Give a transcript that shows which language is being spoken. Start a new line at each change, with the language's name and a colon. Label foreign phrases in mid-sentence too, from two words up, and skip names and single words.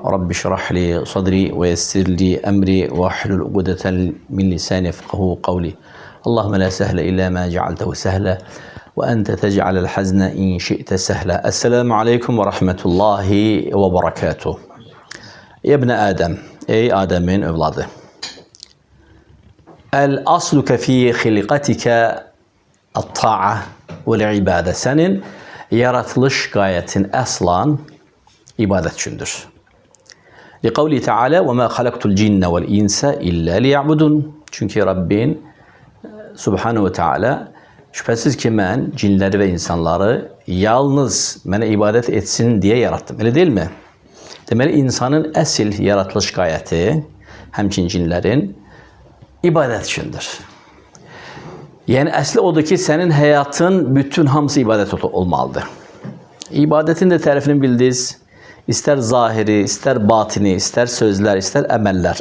Arabic: رب اشرح لي صدري ويسر لي أمري واحلل عقدة من لساني يفقهوا قولي. اللهم لا سهل إلا ما جعلته سهلا وأنت تجعل الحزن إن شئت سهلا. السلام عليكم ورحمة الله وبركاته. يا ابن آدم،
Turkish: ey Adem'in evladı.
Arabic: الأصل في خلقتك الطاعة والعبادة.
Turkish: Senin yaratılış gayetin aslan ibadet üçündür.
Arabic: لقوله تعالى وما خلقت الجن والإنس إلا ليعبدون.
Turkish: Çünkü Rabbin
Arabic: سبحانه وتعالى
Turkish: şüphesiz ki ben cinleri ve insanları yalnız bana ibadet etsin diye yarattım. Öyle değil mi?
Azerbaijani: Deməli, insanın əsl yaratılış qayəti, həmçin cinlərin ibadət üçündür. Yəni, əsli odur ki, sənin həyatın bütün hamısı ibadət olmalıdır. İbadətin də tərifini bildiniz, istər zahiri, istər batini, istər sözlər, istər əməllər.